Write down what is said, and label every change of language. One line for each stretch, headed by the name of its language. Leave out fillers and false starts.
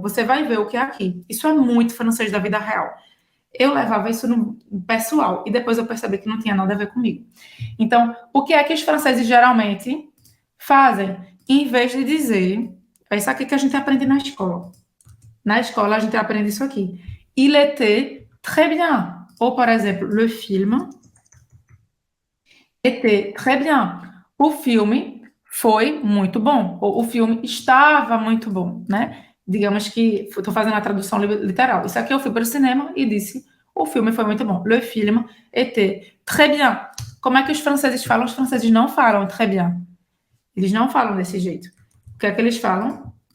Portuguese: Você vai ver o que é aqui. Isso é muito francês da vida real. Eu levava isso no pessoal e depois eu percebi que não tinha nada a ver comigo. Então, o que é que os franceses geralmente fazem? Em vez de dizer, é isso aqui que a gente aprende na escola. Na escola a gente aprende isso aqui.
French: Il était très bien.
Portuguese: Ou, por exemplo,
French: le film était très bien.
Portuguese: O filme foi muito bom. Ou o filme estava muito bom, né? Digamos que estou fazendo a tradução literal. Isso aqui eu fui para o cinema e disse: o filme foi muito bom.
French: Le film était très bien.
Portuguese: Como é que os franceses falam? Os franceses não falam
French: très bien.
Portuguese: Eles não falam desse jeito. O que é que eles falam?